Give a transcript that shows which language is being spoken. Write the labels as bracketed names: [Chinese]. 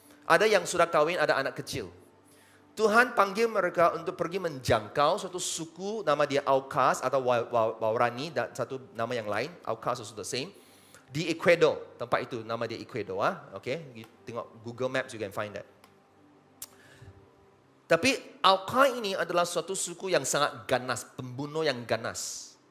[Malay] Ada yang sudah kahwin, ada anak kecil. Tuhan panggil mereka untuk pergi menjangkau suatu suku, nama dia Aukas atau Waorani, dan satu nama yang lain, [English] Aukas also the same. [Malay] Di Ecuador, tempat itu nama dia Ecuador, okay? [English] You tengok Google Maps you can find that. [Malay] Tapi Auka ini adalah suatu suku yang sangat ganas, pembunuh yang ganas.